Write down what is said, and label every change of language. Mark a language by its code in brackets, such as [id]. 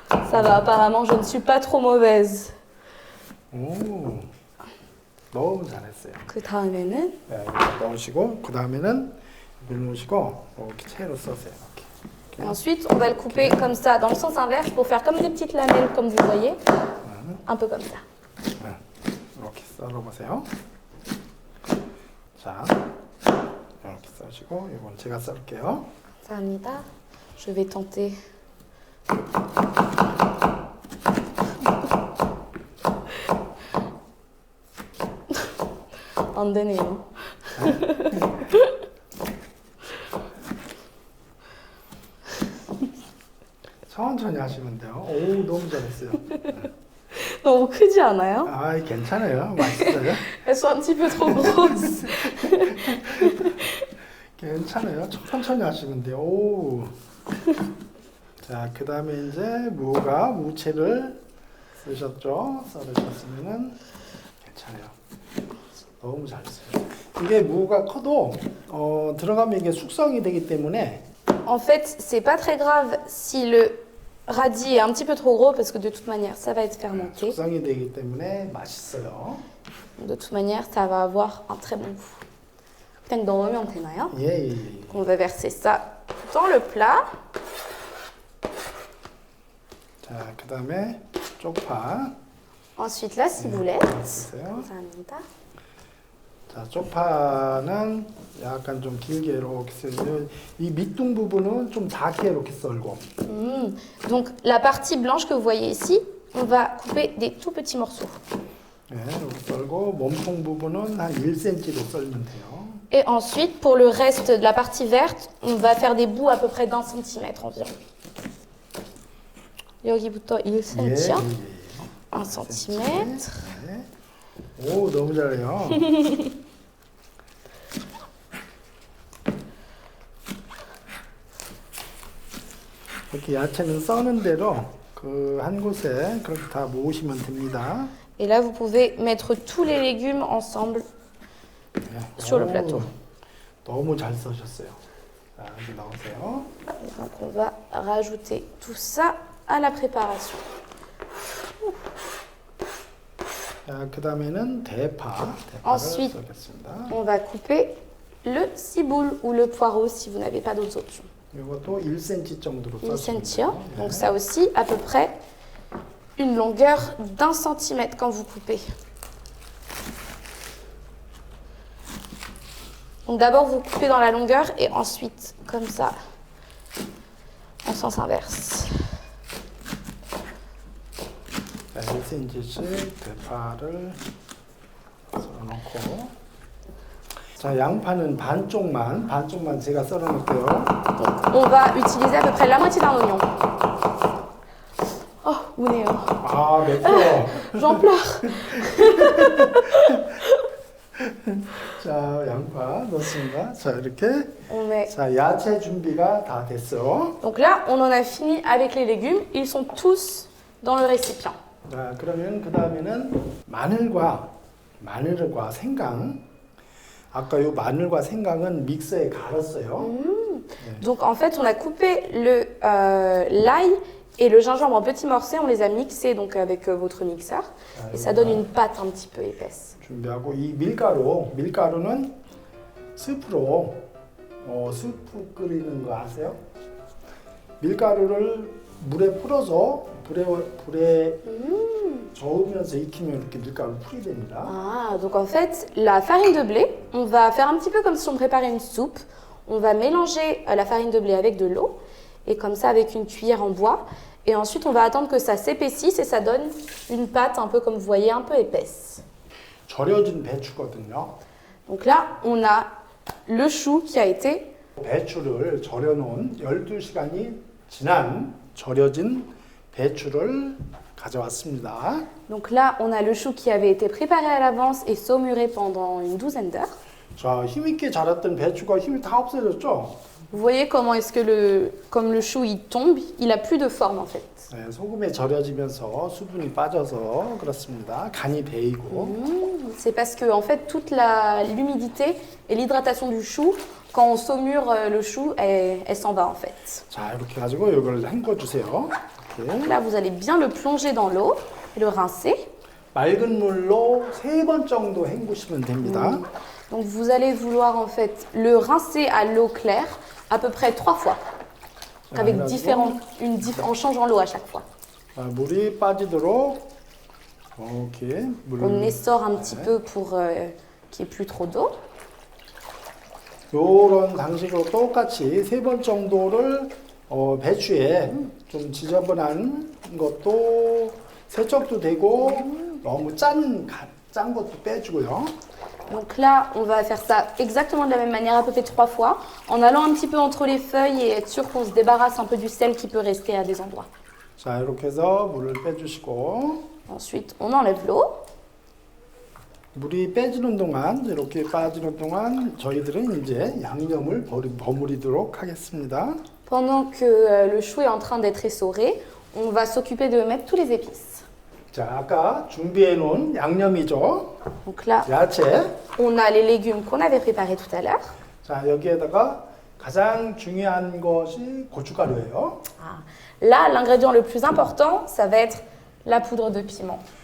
[fr] Ça va, apparemment, je ne suis pas trop mauvaise. [ko] 오, 너무 잘했어요. 그 다음에는 네, 이렇게 넣으시고, 그 다음에는 물 넣으시고, 이렇게 채로 써세요. 이렇게. [fr] ensuite, on va le couper comme ça, dans le sens inverse, pour faire comme des petites lamelles, comme vous voyez. Un peu comme ça. [ko] 네, 이렇게 썰어보세요. 자, 이렇게 써시고, 이건 제가 썰게요. 감사합니다. [fr] Je vais tenter. [ko] 안 되네요. 천천히 하시면 돼요. 오, 너무 잘했어요. 너무 크지 않아요? 아, 괜찮아요. 맛있어요. [fr] Elles sont un petit peu trop grosses. [ko] 괜찮아요. 천천히 하시면 돼요. 오. 자, 그 다음에 이제 무채를 쓰셨죠? 썰으셨으면은 괜찮아요. 너무 잘했어요. 이게 무가 커도 들어가면 이게 숙성이 되기 때문에 [fr] En fait, c'est pas très grave si le radis est un petit peu trop gros parce que de toute manière, ça va être fermenté. [ko] 숙성이 되기 때문에 맛있어요. [fr] De toute manière, ça va avoir un très bon goût. [ko] 그냥 넣으면 되나요? 예, 예, 예. [fr] On va verser ça dans le plat. [ko] 자, 그 다음에 쪽파. [fr] Ensuite, la ciboulette. [ko] 보세요. 감사합니다. 자, 쪽파는 약간 좀 길게 이렇게 썰고, 이 밑둥 부분은 좀 작게 이렇게 썰고. [fr] Donc, la partie blanche que vous voyez ici, on va couper des tout petits morceaux. [ko] 네, 이렇게 썰고 몸통 부분은 한 1cm로 썰면 돼요. [fr] Et ensuite, pour le reste de la partie verte, on va faire des bouts à peu près d'1 centimètre environ. [ko] 여기부터 1cm, 1 centimètre. 네. 오, 너무 잘해요. 이렇게 야채는 써는 대로 그 한 곳에 그렇게 다 모으시면 됩니다. [fr] Et là, vous pouvez mettre tous les légumes ensemble [ko] 네. [fr] sur le [ko] 오, [fr] plateau. [ko] 너무 잘 써셨어요. 자, 여기 넣으세요. [fr] Donc, on va rajouter tout ça à la préparation. [ko] 자, 그 다음에는 대파를 [fr] Ensuite, [ko] 썰겠습니다. [fr] On va couper le ciboule ou le poireau si vous n'avez pas d'autres options. [ko] 이것도 1cm 정도로 [fr] 1 [ko] 써주면 [fr] cm. [ko] 돼요. [fr] Donc ça aussi, à peu près une longueur d'1 centimètre quand vous coupez. Donc d'abord, vous coupez dans la longueur et ensuite, comme ça, en sens inverse. [ko] 자, 1cm씩 대파를 썰어놓고 자, 양파는 반쪽만 제가 썰어놓을게요. [fr] Donc, on va utiliser à peu près la moitié d'un oignon. [ko] Oh, 오네요. 아, 맵죠? [fr] J'en pleure. [ko] 자, 양파 넣습니다. 자, 이렇게 [fr] On met. [ko] 자, 야채 준비가 다 됐어요. [fr] Donc là, on en a fini avec les légumes. Ils sont tous dans le récipient. [ko] 자, 그러면 그 다음에는 마늘과 생강. 아까 요 마늘과 생강은 믹서에 갈았어요. [fr] Donc en fait, on a coupé l'ail et le gingembre en petits morceaux. On les a mixés donc avec votre mixeur. Et ça donne une pâte un petit peu épaisse. [ko] 준비하고 이 밀가루는 스프로 스프 끓이는 거 아세요? 밀가루를 물에 풀어서 불에 저으면서 익히면 이렇게 밀가루 풀이 됩니다. [fr] Ah, donc en fait, la farine de blé, on va faire un petit peu comme si on préparait une soupe. On va mélanger la farine de blé avec de l'eau et comme ça avec une cuillère en bois. Et ensuite, on va attendre que ça s'épaississe et ça donne une pâte un peu comme vous voyez, un peu épaisse. [ko] 절여진 배추거든요. [fr] Donc là, on a le chou qui a été [ko] 배추를 절여놓은 12시간이 지난 절여진 배추를 가져왔습니다. [fr] Donc là, on a le chou qui avait été préparé à l'avance et saumuré pendant une douzaine d'heures. [ko] 자, 힘있게 자랐던 배추가 힘이 다 없어졌죠? [fr] Vous voyez comment est-ce que comme le chou il tombe, il a plus de forme en fait. [ko] 네, 소금에 절여지면서 수분이 빠져서 그렇습니다. 간이 배이고. [fr] C'est parce que en fait toute l'humidité et l'hydratation du chou, quand on saumure le chou, elle s'en va en fait. [ko] 자, 이렇게 가지고 이걸 헹궈주세요. 이렇게. [fr] Là, vous allez bien le plonger dans l'eau et le rincer. [ko] 맑은 물로 3번 정도 헹구시면 됩니다. [fr] Donc vous allez vouloir en fait le rincer à l'eau claire à peu près 3 fois. Avec en changeant l'eau à chaque fois. [ko] 자, 물이 빠지도록 이렇게 물을 [fr] On essore un petit peu pour qu'il n'y ait plus trop d'eau. [ko] 이런 방식으로 똑같이 3번 정도를 배추에 좀 지저분한 것도 세척도 되고 너무 짠 것도 빼주고요. [fr] Donc là, on va faire ça exactement de la même manière, à peu près 3 fois, en allant un petit peu entre les feuilles et être sûr qu'on se débarrasse un peu du sel qui peut rester à des endroits. [ko] 자, 이렇게 해서 물을 빼주시고 [fr] Ensuite, on enlève l'eau. [ko] 물이 빠지는 동안 이렇게 빠지는 동안 저희들은 이제 양념을 버무리도록 하겠습니다. [fr] Pendant que le chou est en train d'être essoré, on va s'occuper de mettre tous les épices. [ko] 자, 아까 준비해 놓은 양념이죠. [fr] Donc là, [ko] 야채. [fr] on a les légumes qu'on avait préparés tout à l'heure. [ko] 자, 여기에다가 가장 중요한 것이 고춧가루예요. Ah. [fr] Là, l'ingrédient le plus important, ça va être la poudre de piment.